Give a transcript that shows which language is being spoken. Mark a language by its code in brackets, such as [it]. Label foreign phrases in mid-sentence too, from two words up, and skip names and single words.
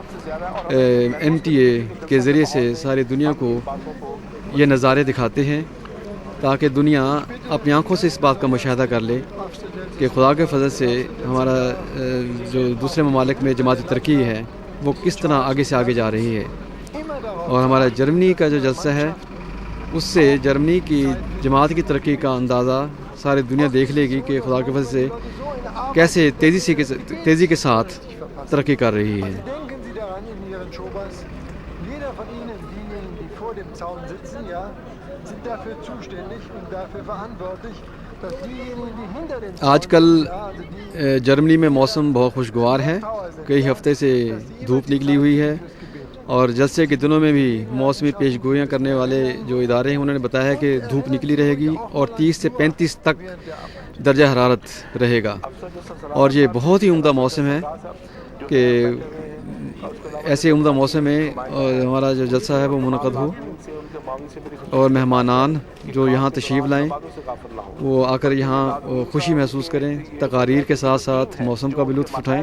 [ur] MTA کے ذریعے سے ساری دنیا کو یہ نظارے دکھاتے ہیں تاکہ دنیا اپنی آنکھوں سے اس بات کا مشاہدہ کر لے کہ خدا کے فضل سے ہمارا جو دوسرے ممالک میں جماعتی ترقی ہے وہ کس طرح آگے سے آگے جا رہی ہے. اور ہمارا جرمنی کا جو جلسہ ہے اس سے جرمنی کی جماعت کی ترقی کا اندازہ ساری دنیا دیکھ لے گی کہ خدا کے فضل سے کیسے تیزی کے ساتھ ترقی کر رہی ہے. [de] Denken Sie daran in Ihren Shobas, jeder von Ihnen, diejenigen, die vor dem Zaun sitzen, ja, sind dafür zuständig und dafür verantwortlich, dass diejenigen, die hinter den Zaun [ur] آج کل [de] sitzen, ja, also die [ur] جرمنی میں موسم بہت خوشگوار ہے. کئی ہفتے سے دھوپ نکلی ہوئی ہے اور جلسے کے دنوں میں بھی موسمی پیش گوئیاں کرنے والے جو ادارے ہیں انہوں نے بتایا کہ دھوپ نکلی رہے گی اور 30 سے 35 تک درجہ حرارت رہے گا. اور یہ بہت ہی عمدہ موسم ہے کہ ایسے عمدہ موسم میں ہمارا جو جلسہ ہے وہ منعقد ہو اور مہمانان جو یہاں تشریف لائیں وہ آ کر یہاں خوشی محسوس کریں، تقاریر کے ساتھ ساتھ موسم کا بھی لطف اٹھائیں.